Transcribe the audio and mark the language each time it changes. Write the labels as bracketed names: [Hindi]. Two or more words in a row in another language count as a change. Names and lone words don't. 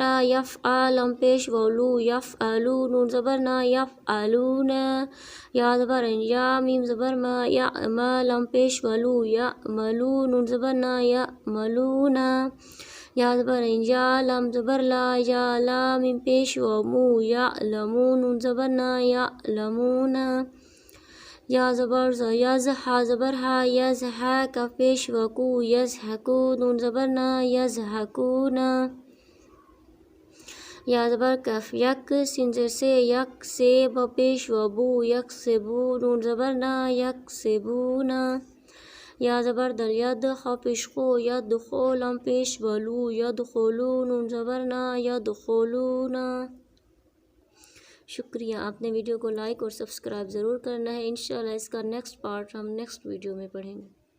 [Urdu] آ، یف آ، لم پیش واولو، یفعلو، نون زبر نا، یفعلونا، یا زبر عین یا، میم زبر ما، یعما، لم پیش والو، یعملو، نون زبر نا، یعملونا، یا زبر عین یا، لم زبر لا، یا لا، میم پیش وامو، یعلمو، نون زبر نا، یعلمونا، یا زبر ز، یز، حا زبر ہا، یزحا، کاف پیش وکو، یزحکو، نون زبر نا، یزحکونا، یا زبر کف، یک، سین زیر سے، یک سے، با پیش وبو، یکسبو، نون زبر نا، یکسبونا، یا زبر دل، ید، خا پیش خو، یدخو، لم پیش ولو، یدخلو، نون زبر نا، یدخلونا، شکریہ. آپ نے ویڈیو کو لائک اور سبسکرائب ضرور کرنا ہے. انشاءاللہ اس کا [English] next part [Urdu] ہم [English] next video [Urdu] میں پڑھیں گے.